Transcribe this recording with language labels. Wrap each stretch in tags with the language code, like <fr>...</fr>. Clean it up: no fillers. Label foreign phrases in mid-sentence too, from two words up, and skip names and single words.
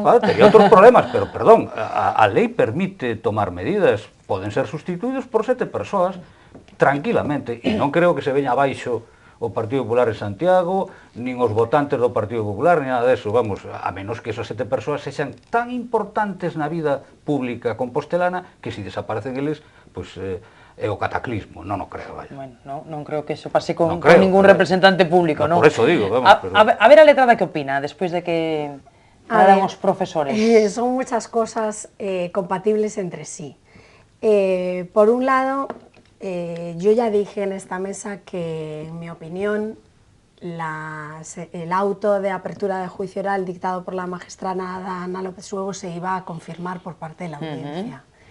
<gl>Vale, tería outros problemas, pero, perdón, a lei permite tomar medidas, poden ser sustituídos por 7 persoas, tranquilamente, e non creo que se veña abaixo o Partido Popular en Santiago, nin os votantes do Partido Popular, nin nada deso, vamos, a menos que esas 7 persoas sexan tan importantes na vida pública compostelana que se desaparecen eles, pois, é o cataclismo, non o creo, vaya. Bueno, non creo que eso pase con creo, ningún pero, representante público, non?</gl> <es>Por eso digo, vamos, pero...</es> <gl>A ver a letrada que opina, despois de que hablan os profesores.</gl> <es>Son muchas cosas compatibles entre sí. Por un lado, yo ya dije en esta mesa que, en mi opinión, el auto de apertura de juicio oral dictado por la magistrada Ana López Huevo se iba a confirmar por parte de la audiencia.</es>